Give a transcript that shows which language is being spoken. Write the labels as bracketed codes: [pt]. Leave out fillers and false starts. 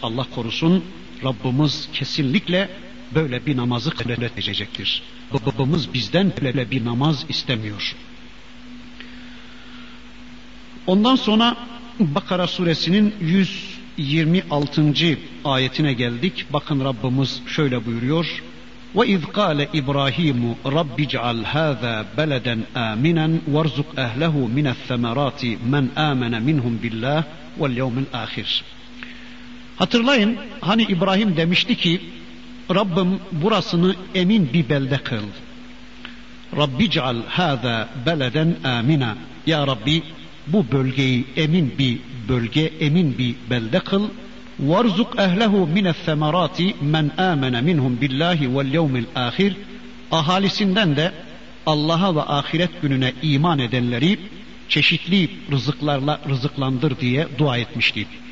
[tr] Allah korusun, Rabbimiz kesinlikle böyle bir namazı kabul edecektir. Babamız bizden böyle bir namaz istemiyor. Ondan sonra Bakara suresinin 26. ayetine geldik. Bakın Rabbimiz şöyle buyuruyor. [ar] وَاِذْ قَالَ اِبْرَاهِيمُ رَبِّ جَعَلْ هَذَا بَلَدًا آمِنًا وَارْزُقْ اَهْلَهُ مِنَ الثَّمَرَاتِ مَنْ آمَنَ مِنْهُمْ بِاللّٰهِ وَالْيَوْمِ الْآخِرِ [tr] Hatırlayın, hani İbrahim demişti ki, Rabbim burasını emin bir belde kıl. [ar] رَبِّ جَعَلْ هَذَا بَلَدًا آمِنًا [tr] Ya Rabbi, bu bölgeyi emin bir bölge, emin bir belde kıl. [ar] وَرْزُقْ اَهْلَهُ مِنَ الثَّمَرَاتِ مَنْ آمَنَ مِنْهُمْ بِاللّٰهِ وَالْيَوْمِ الْآخِرِ [tr] Ahalisinden de Allah'a ve ahiret gününe iman edenleri çeşitli rızıklarla rızıklandır diye dua etmişti.